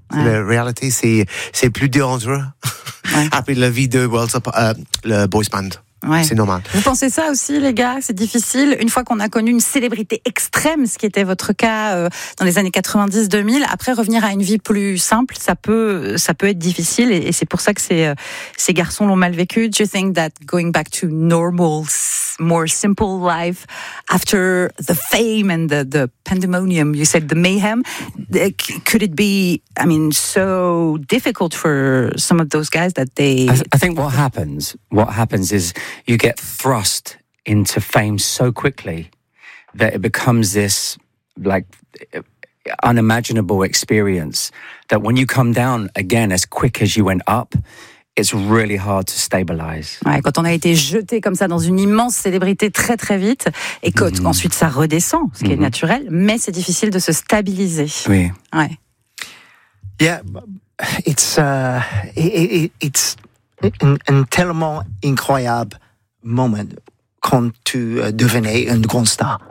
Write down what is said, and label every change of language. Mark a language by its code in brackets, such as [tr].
[fr] Ouais. La réalité, c'est plus dangereux après la vie de Worlds Apart, le boys band. Ouais. C'est normal. Vous pensez ça aussi, les gars? C'est difficile. Une fois qu'on a connu une célébrité extrême, ce qui était votre cas dans les années 90-2000, après revenir à une vie plus simple, ça peut être difficile. Et c'est pour ça que ces garçons l'ont mal vécu. [en] Do you think that going back to normal, more simple life after the fame and the pandemonium, you said the mayhem, could it be, I mean, so difficult for some of those guys that they... I think what happens is you get thrust into fame so quickly that it becomes this like unimaginable experience that when you come down again as quick as you went up, it's really hard to stabilize. [fr] Ouais, quand on a été jeté comme ça dans une immense célébrité très très vite, et qu'ensuite ça redescend, ce qui est naturel, mais c'est difficile de se stabiliser. Oui. Ouais. [en] Yeah, it's [fr] tellement incroyable moment quand tu devenais un grand star.